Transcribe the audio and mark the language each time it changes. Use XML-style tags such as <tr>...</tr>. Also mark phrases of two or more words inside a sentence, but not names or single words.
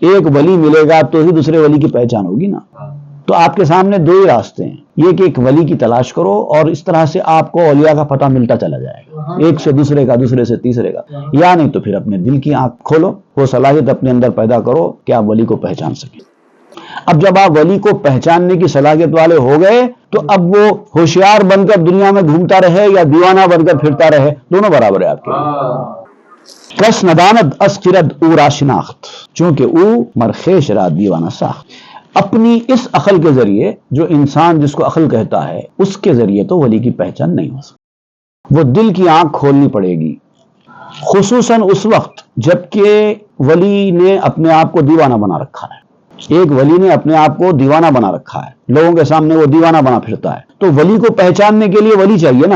<ur>ایک ولی ملے گا تو ہی دوسرے ولی کی پہچان ہوگی نا۔ تو آپ کے سامنے دو ہی راستے ہیں، یہ کہ ایک ولی کی تلاش کرو اور اس طرح سے آپ کو اولیاء کا پتہ ملتا چلا جائے گا، ایک سے دوسرے کا، دوسرے سے تیسرے کا، یا نہیں تو پھر اپنے دل کی آنکھ کھولو، وہ صلاحیت اپنے اندر پیدا کرو کہ آپ ولی کو پہچان سکیں۔ اب جب آپ ولی کو پہچاننے کی صلاحیت والے ہو گئے تو اب وہ ہوشیار بن کر دنیا میں گھومتا رہے یا دیوانہ بن کر پھرتا رہے، دونوں برابر ہے آپ کے لیے۔</ur> <fa>کس ندانت از خرد او را شناخت، چونکہ او مرخیش را دیوانہ ساخت۔</fa> <ur>اپنی اس عقل کے ذریعے، جو انسان جس کو عقل کہتا ہے، اس کے ذریعے تو ولی کی پہچان نہیں ہو سکتی۔ وہ دل کی آنکھ کھولنی پڑے گی، خصوصاً اس وقت جبکہ ولی نے اپنے آپ کو دیوانہ بنا رکھا ہے۔ ایک ولی نے اپنے آپ کو دیوانہ بنا رکھا ہے، لوگوں کے سامنے وہ دیوانہ بنا پھرتا ہے، تو ولی کو پہچاننے کے لیے ولی چاہیے نا۔</ur>